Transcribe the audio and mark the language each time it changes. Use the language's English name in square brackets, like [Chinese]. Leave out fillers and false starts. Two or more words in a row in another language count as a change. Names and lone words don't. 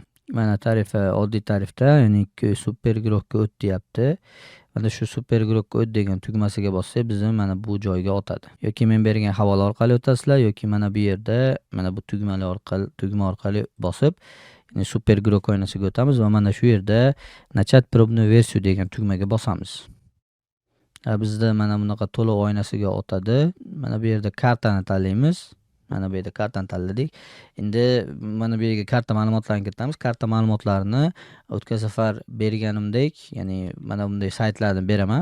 [Uzbek] Mana tarifi oddiy tarifda, ya'ni super Grokka o't deyapti. Mana shu super Grokka o't degan tugmasiga bossak, bizni mana bu joyga otadi. Yoki men bergan havola orqali o'tasizlar, yoki mana bu yerda mana bu tugma orqali bosib, ya'ni super Grok oynasiga o'tamiz va mana shu yerda [Russian] начать пробную версию [Uzbek] degan tugmaga bosamiz. Bizda mana bunaqa to'liq oynasiga o'tadi. Mana bu yerda kartani tanlaymiz. Mana bu yerda kartani tanladik. Endi mana bu yerga karta ma'lumotlarini kiritamiz. Karta ma'lumotlarini o'tgan safar berganimdek, ya'ni mana bunday saytlardan beraman.